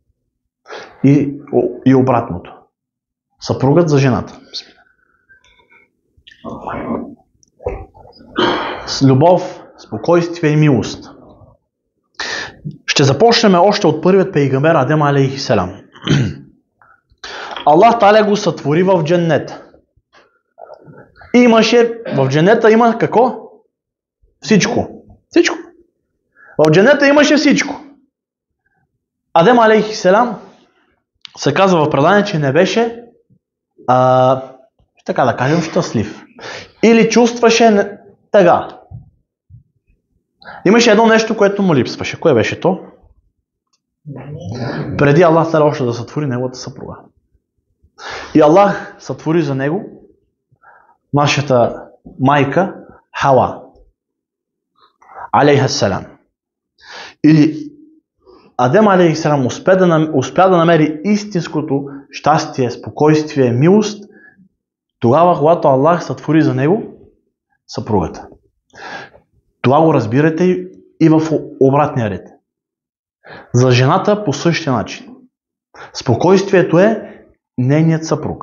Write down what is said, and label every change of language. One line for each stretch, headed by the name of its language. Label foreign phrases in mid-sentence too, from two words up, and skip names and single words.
Bulgarian: И обратното. Съпругът за жената. С любов, спокойствие и милост. Ще започнем още от първият пейгамбер Адем
Arabic: عليه السلام.
Bulgarian: Аллах Таля го сътвори в дженнета. В дженнета има какво? Всичко. Всичко. В дженнета имаше всичко. Адем
Arabic: عليه السلام
Bulgarian: се казва в предание, че не беше така да кажем щастлив. Или чувстваше тъга. Имаше едно нещо, което му липсваше. Кое беше то? Преди Аллах Таля още да сътвори неговата съпруга. И Аллах сътвори за него нашата майка Хава
Arabic: عليها السلام.
Bulgarian: Или Адем
Arabic: عليه السلام
Bulgarian: успя да намери истинското щастие, спокойствие, милост тогава, когато Аллах сътвори за него съпругата. Това го разбирате и в обратния ред. За жената по същия начин. Спокойствието е нейният съпруг.